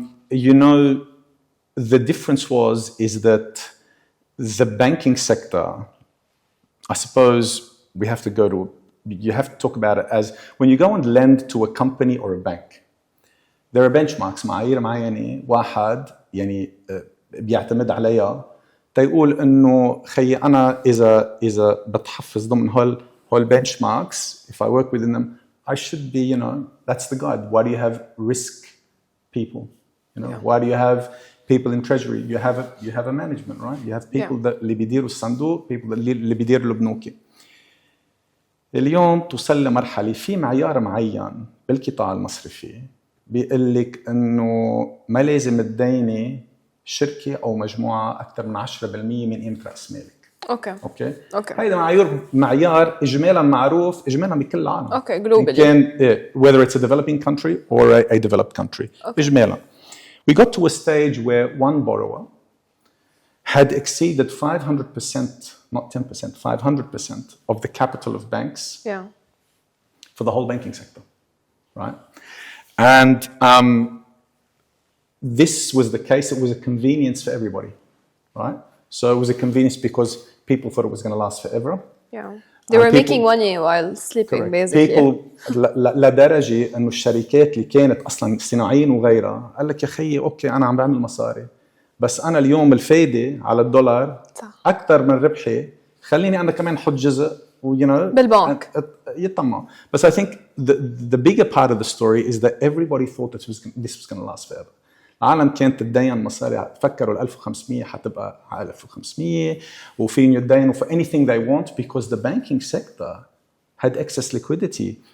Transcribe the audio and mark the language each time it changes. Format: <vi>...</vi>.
<en>You know, the difference is that the banking sector, I suppose you have to talk about it as when you go and lend to a company or a bank, there are benchmarks</en> <ar>معايير معينة واحد يعني بيعتمد عليها تيقول إنه خي أنا إذا بتحفظ ضمن هول</ar> <en>benchmarks, if I work within them, I should be, that's the guide. Why do you have risk people? Why do you have people in treasury? You have a management, right? You have people that</en> <ar>اللي بيديروا الصندوق, people اللي بيديروا البنوك. اليوم توصل لمرحلة في معيار معين بالقطاع المصرفي بيقول لك إنه ما لازم تديني شركة أو مجموعة أكثر من 10% من قيمة رأس مالك. اوكي هيدا معيار اجمالا معروف اجمالا بكل العالم.</ar> <en>globally. كان whether it's a developing country or a developed country.</en> <ar>اجمالا.</ar> <en>We got to a stage where one borrower had exceeded 500%, not 10%, 500% of the capital of banks for the whole banking sector, right? And this was the case. It was a convenience for everybody, right? So it was a convenience because people thought it was going to last forever. They were making money while sleeping, basically.</en> <ar>People لدرجة إنه الشركات اللي كانت أصلاً صناعيين وغيرها قال لك يا خيي أوكي أنا عم بعمل مصاري بس أنا اليوم الفايدة على الدولار أكثر من ربحي خليني أنا كمان حط جزء بالبنك يطمع.</ar> <en>But I think the bigger part of the story is that everybody thought that this was going to last forever.</en> <ar>العالم كانت تدين مصاري فكروا ال 1500 حتبقى على 1500 وفين يدينوا</ar> <en>for anything they want because the banking sector had excess liquidity.</en>